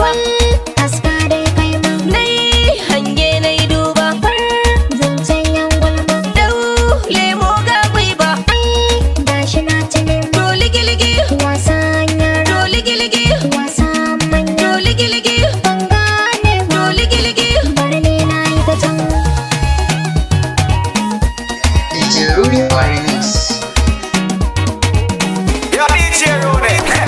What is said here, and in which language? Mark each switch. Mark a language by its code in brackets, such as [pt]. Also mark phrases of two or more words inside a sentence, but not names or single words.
[ha] Wal aska dai kai ma. Nai hange nai duba. Bar zancen yan gulma. Dau lemo ga gwaiba. Ai gashi na ci nema. To ligi-ligi. Wasan yara. To ligi-ligi. Wasan manya. To ligi-ligi. Ban gane ba. To ligi-ligi. Bar ni na yi ta can. [en] D J Rudy on Remix. Ya D J Rolex.